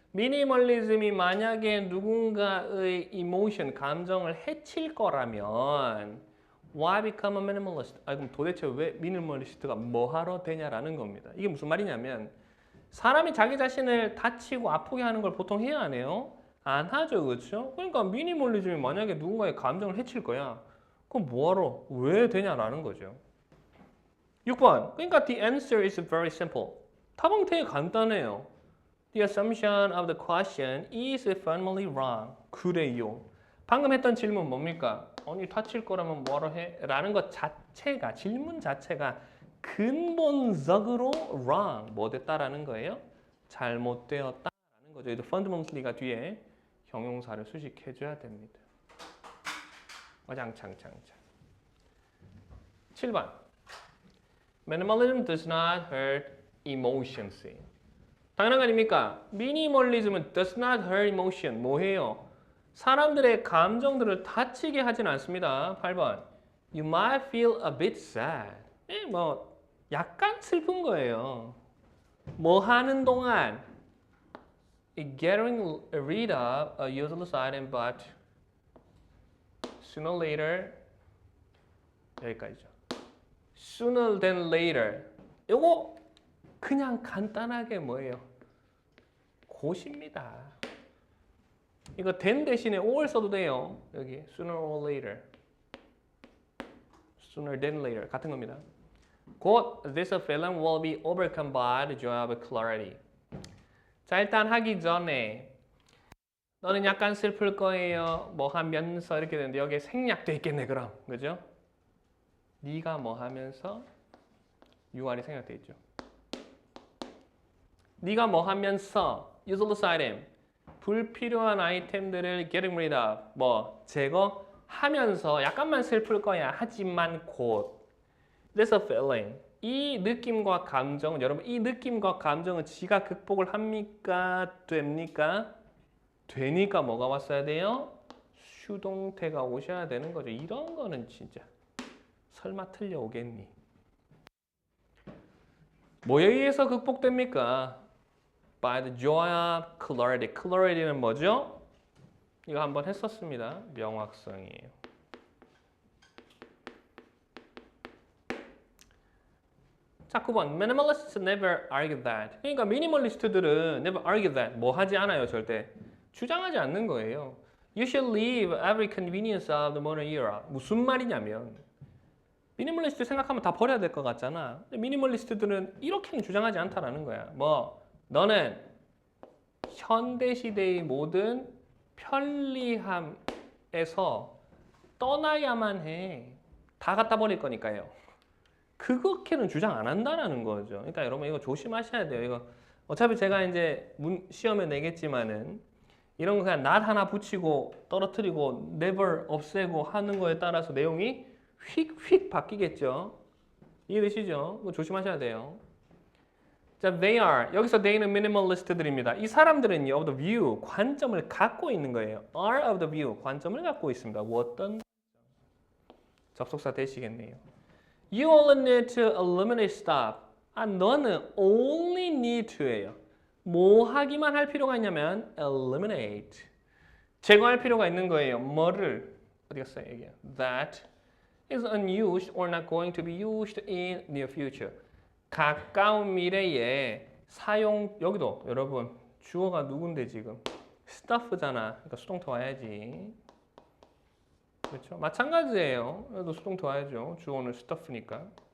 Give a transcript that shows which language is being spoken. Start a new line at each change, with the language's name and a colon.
Korean: 미니멀리즘이 만약에 누군가의 emotion, 감정을 해칠 거라면
English: why become a minimalist?
Korean: 그럼 도대체 왜 미니멀리스트가 뭐 하러 되냐라는 겁니다. 이게 무슨 말이냐면 사람이 자기 자신을 다치고 아프게 하는 걸 보통 해야 하네요. 안 하죠, 그렇죠? 그러니까 미니멀리즘이 만약에 누군가의 감정을 해칠 거야. 그럼 뭐하러? 왜 되냐라는 거죠. 6번.
English: 그러니까 the answer is very simple.
Korean: 답은 되게 간단해요.
English: The assumption of the question is fundamentally wrong.
Korean: 그래요. 방금 했던 질문 뭡니까? 아니 다칠 거라면 뭐하러 해? 라는 것 자체가, 질문 자체가 근본적으로 wrong, 뭐 됐다라는 거예요? 잘못되었다라는 거죠. fundamentally가 뒤에 형용사를 수식해줘야 됩니다. 어장창창창. 7번.
English: Minimalism does not hurt emotions.
Korean: 당연한 거 아닙니까? 미니멀리즘은
English: does not hurt emotion.
Korean: 뭐해요? 사람들의 감정들을 다치게 하진 않습니다.
English: 8번. You might feel a bit sad.
Korean: 뭐 약간 슬픈 거예요. 뭐 하는 동안
English: getting rid of a useless item, but sooner or later
Korean: 여기까지죠.
English: Sooner than later.
Korean: 이거 그냥 간단하게 뭐예요? 곧입니다. 이거 then 대신에 or 써도 돼요.
English: 여기 sooner or later. Sooner than later
Korean: 같은 겁니다. 곧
English: this feeling will be overcome by the joy of clarity.
Korean: 자, 일단 하기 전에 너는 약간 슬플 거예요. 뭐 하면서 이렇게 되는데 여기에 생략돼 있겠네 그럼. 그죠? 네가 뭐 하면서 UR이 생략돼 있죠. 네가 뭐 하면서 useless item 불필요한 아이템들을 getting rid of 뭐 제거하면서 약간만 슬플 거야. 하지만 곧
English: There's a feeling.
Korean: 이 느낌과 감정은 여러분 이 느낌과 감정은 지가 극복을 합니까? 됩니까? 되니까 뭐가 왔어야 돼요? 수동태가 오셔야 되는 거죠. 이런 거는 진짜 설마 틀려오겠니? 뭐에 의해서 극복됩니까?
English: By the joy of clarity.
Korean: clarity는 뭐죠? 이거 한번 했었습니다. 명확성이에요. 자, 9번.
English: Minimalists never argue that.
Korean: 그러니까 미니멀리스트들은
English: never argue that.
Korean: 뭐 하지 않아요, 절대. 주장하지 않는 거예요.
English: You should leave every convenience of the modern era.
Korean: 무슨 말이냐면 미니멀리스트 생각하면 다 버려야 될 것 같잖아. 근데 미니멀리스트들은 이렇게는 주장하지 않다라는 거야. 뭐 너는 현대 시대의 모든 편리함에서 떠나야만 해. 다 갖다 버릴 거니까요. 그렇게는 주장 안 한다라는 거죠. 그러니까 여러분 이거 조심하셔야 돼요. 이거 어차피 제가 이제 시험에 내겠지만은 이런 거 그냥 not 하나 붙이고 떨어뜨리고 never 없애고 하는 거에 따라서 내용이 휙휙 바뀌겠죠. 이해되시죠? 이거 조심하셔야 돼요. 자, they are. 여기서 they는 minimalist들입니다. 이 사람들은요, of the view, 관점을 갖고 있는 거예요. are of the view, 관점을 갖고 있습니다. 어떤 접속사 되시겠네요.
English: You only need to eliminate stuff.
Korean: 아, 너는
English: only need to
Korean: 예요. 뭐 하기만 할 필요가 있냐면 eliminate. 제거할 필요가 있는 거예요. 뭐를? 어디 갔어요? 여기요.
English: That is unused or not going to be used in near future.
Korean: 가까운 미래에 사용, 여기도 여러분 주어가 누군데 지금? stuff잖아. 그러니까 수동태 와야지. 그렇죠? 마찬가지예요. 여기도 수동태 와야죠. 주어는 stuff니까.